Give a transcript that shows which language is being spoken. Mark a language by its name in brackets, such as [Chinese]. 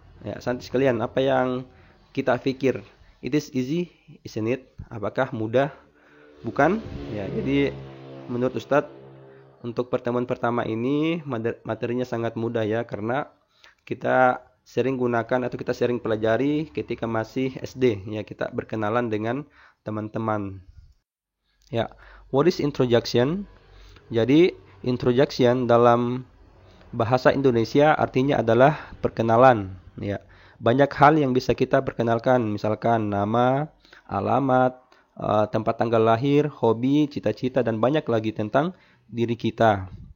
[Indonesian] Ya, santri sekalian, apa yang kita pikir? [English] It is easy, isn't it? [Indonesian] Apakah mudah? Bukan? Ya, jadi menurut Ustadz, untuk pertemuan pertama ini materinya sangat mudah, ya, karena kita sering gunakan atau kita sering pelajari ketika masih SD, ya, kita berkenalan dengan teman-teman. [English] Ya, what is introduction? [Indonesian] Jadi introduction dalam bahasa Indonesia artinya adalah perkenalan, ya. Banyak hal yang bisa kita perkenalkan, misalkan nama, alamat, tempat tanggal lahir, hobi, cita-cita, dan banyak lagi tentang diri kita.